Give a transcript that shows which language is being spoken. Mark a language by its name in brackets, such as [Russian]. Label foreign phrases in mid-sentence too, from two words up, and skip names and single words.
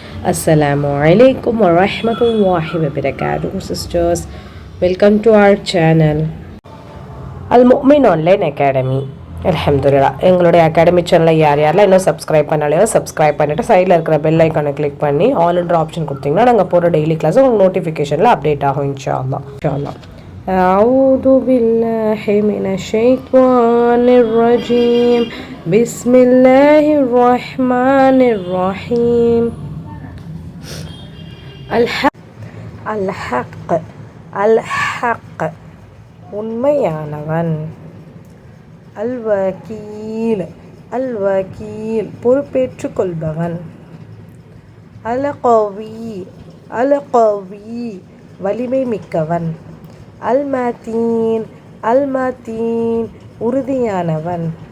[Arabic] السلام عليكم ورحمة الله وبركاته, [English] sisters. Welcome to our channel, Al-Mu'min Online Academy. Alhamdulillah. [Tamil] எங்களுடைய அகாடமி சேனலை யாரெல்லாம் இன்னும் சப்ஸ்கிரைப் பண்ணலையோ சப்ஸ்கிரைப் பண்ணிவிட்டு சைடில் இருக்கிற [English] bell icon [Tamil] கிளிக் பண்ணி ஆல்ன்ற ஆப்ஷன் கொடுத்தீங்கன்னா நாங்கள் போகிற [English] daily class [Tamil] உங்களுக்கு நோட்டிஃபிகேஷனில் அப்டேட் ஆகும் [Arabic] إن شاء الله. أعوذ بالله من الشيطان الرجيم بسم الله الرحمن الرحيم الحق உண்மையானவன். [Tamil] அல்வக்கீல் பொறுப்பேற்றுக் கொள்பவன். அல்கவி வலிமை மிக்கவன். அல்மதீன் உறுதியானவன்.